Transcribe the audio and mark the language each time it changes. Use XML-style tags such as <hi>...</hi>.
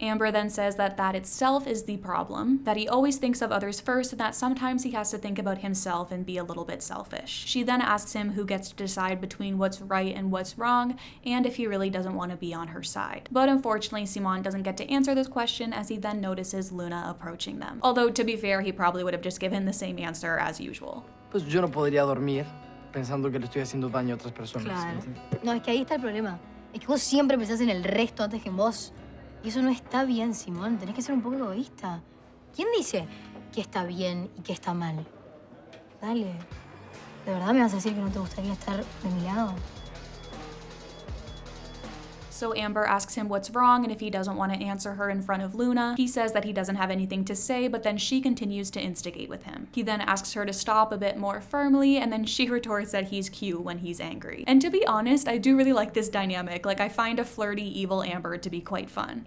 <en>Ámbar then says that that itself is the problem, that he always thinks of others first, and that sometimes he has to think about himself and be a little bit selfish. She then asks him who gets to decide between what's right and what's wrong, and if he really doesn't want to be on her side. But unfortunately, Simón doesn't get to answer this question, as he then notices Luna approaching them. Although, to be fair, he probably would have just given the same answer as usual.</en> <es>Pues yo no podría dormir pensando que le estoy haciendo daño a otras personas. Claro. ¿Sí? No, es que ahí está el problema. Es que vos siempre pensás en el resto antes que en vos. Y eso no está bien, Simón. Tenés que ser un poco egoísta. ¿Quién dice qué está bien y qué está mal? Dale. ¿De verdad me vas a decir que no te gustaría estar de mi lado?</es> <en>So Ámbar asks him what's wrong, and if he doesn't want to answer her in front of Luna, he says that he doesn't have anything to say, but then she continues to instigate with him. He then asks her to stop a bit more firmly, and then she retorts that he's cute when he's angry. And to be honest, I do really like this dynamic. Like, I find a flirty, evil Ámbar to be quite fun.</en>